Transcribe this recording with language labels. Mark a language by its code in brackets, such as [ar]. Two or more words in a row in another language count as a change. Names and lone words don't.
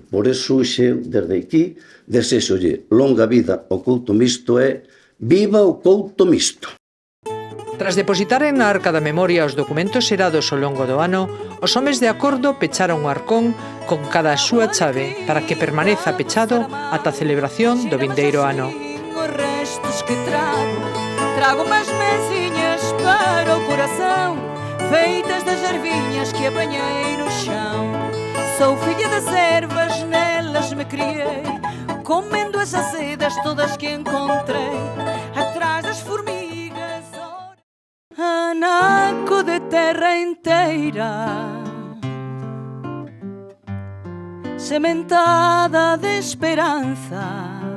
[gl] Por eso, xe, desde aquí, desexolle longa vida ao couto mixto e viva o couto mixto. Tras depositaren na Arca da Memoria os documentos xerados ao longo do ano, os homes de acordo pecharon o arcón con cada a súa chave para que permaneza pechado ata a celebración do vindeiro ano. [pt] Os restos que trago umas mesinhas para o coração, feitas das ervinhas que apanhei no chão. Sou filha das ervas, nelas me criei, comendo as azedas todas que encontrei, atrás das formigas, [gl] anaco de terra inteira, sementada de esperanza,